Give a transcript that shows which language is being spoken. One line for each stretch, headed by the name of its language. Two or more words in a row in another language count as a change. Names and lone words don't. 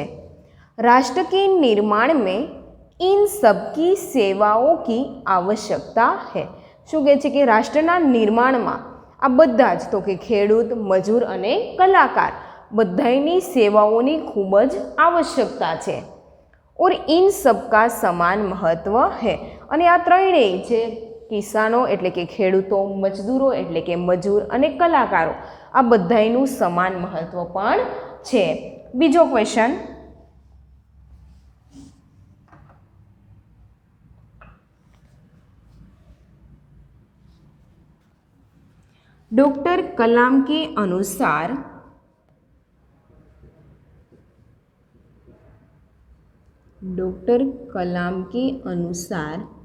Hindi: राष्ट्र के निर्माण में इन सबकी सेवाओं की आवश्यकता है।
Gujarati: શું કહે છે કે રાષ્ટ્રના નિર્માણ માં આ બધા જ તો કે ખેડૂત, મજૂર અને કલાકાર બધાઈની સેવાઓની ખૂબ જ આવશ્યકતા છે।
Hindi: और इन सबका समान महत्व है।
Gujarati: અને આ ત્રણેય છે, કિસાનો એટલે કે ખેડૂતો, મજદૂરો એટલે કે મજૂર અને કલાકારો, આ બધાઈનું સમાન મહત્વ પણ છે।
Hindi: बीजो क्वेश्चन, डॉक्टर कलाम के अनुसार डॉक्टर कलाम के अनुसार